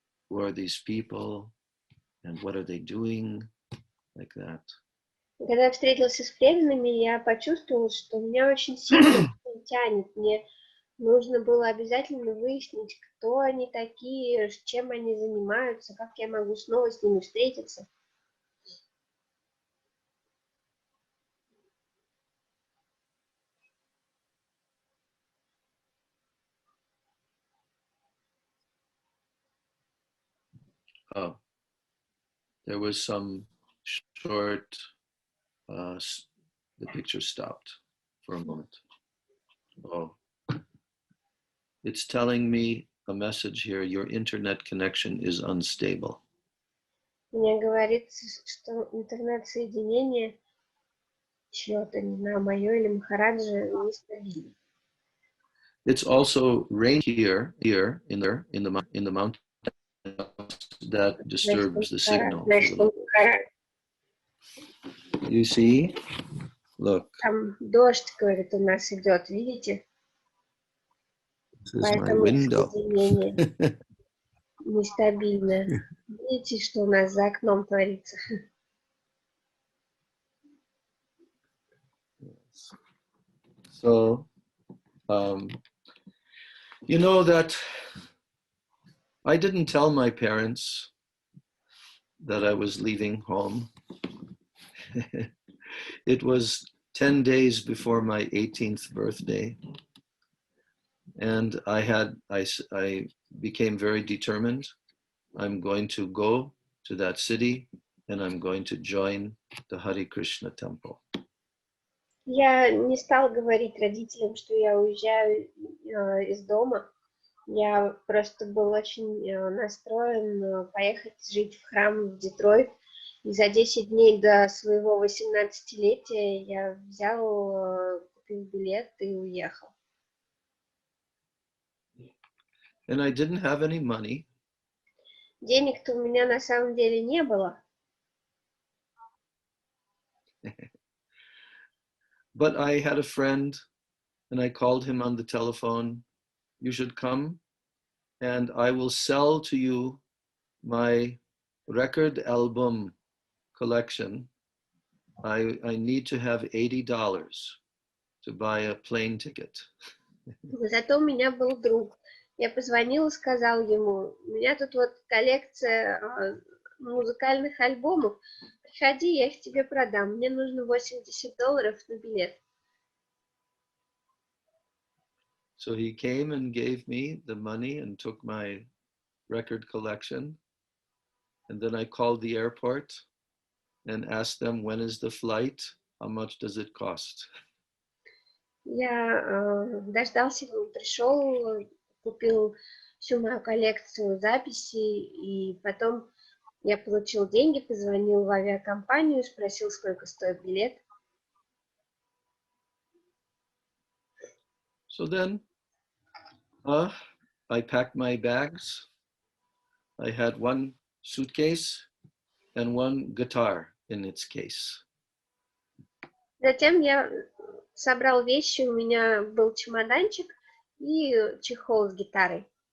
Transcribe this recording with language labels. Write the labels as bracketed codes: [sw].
[en] Who are these people, and what are they doing, like that. [ru] Когда я встретился с преданными, я почувствовал, что меня очень сильно тянет. Мне нужно было обязательно выяснить, кто они такие, чем они занимаются, как я могу снова с ними встретиться. [en] Oh, there was some short, the picture stopped for a moment. Oh, it's telling me a message here, your internet connection is unstable. [ru] Мне говорится, что интернет-соединение чье-то, не знаю, мое или Махараджа, нестабильно. [en] It's also rain here in the mountain that disturbs the signal. You see? Look. [ru] Там дождь, говорит, у нас идет, видите? [en] This is my [ru] Поэтому [en] window. [ru] соединение нестабильно. Видите, что у нас за окном творится? [en] So, you know that I didn't tell my parents that I was leaving home. It was 10 days before my 18th birthday. And I became very determined. I'm going to go to that city and I'm going to join the Hare Krishna temple. [ru] Я не стал говорить родителям, что я уезжаю из дома. Я просто был очень настроен поехать жить в храм в Детройт. И за 10 дней до своего 18-летия я взял, купил билет и уехал. [en] And I didn't have any money. [ru] Денег-то у меня на самом деле не было. [en] But I had a friend and I called him on the telephone. You should come and I will sell to you my record album collection. I need to have $80 to buy a plane ticket. [ru] Зато у меня был друг. Я позвонил и сказал ему, у меня тут вот коллекция музыкальных альбомов. Приходи, я их тебе продам. Мне нужно $80 на билет. [en] So he came and gave me the money and took my record collection. And then I called the airport and asked them, when is the flight? How much does it cost? [ru] Я дождался его, пришел, купил всю мою коллекцию записей, и потом я получил деньги, позвонил в авиакомпанию, спросил, сколько стоит билет. [en] So then I packed my bags. I had one suitcase and one guitar in its case. [ru] Затем я собрал вещи, у меня был чемоданчик и чехол с гитарой.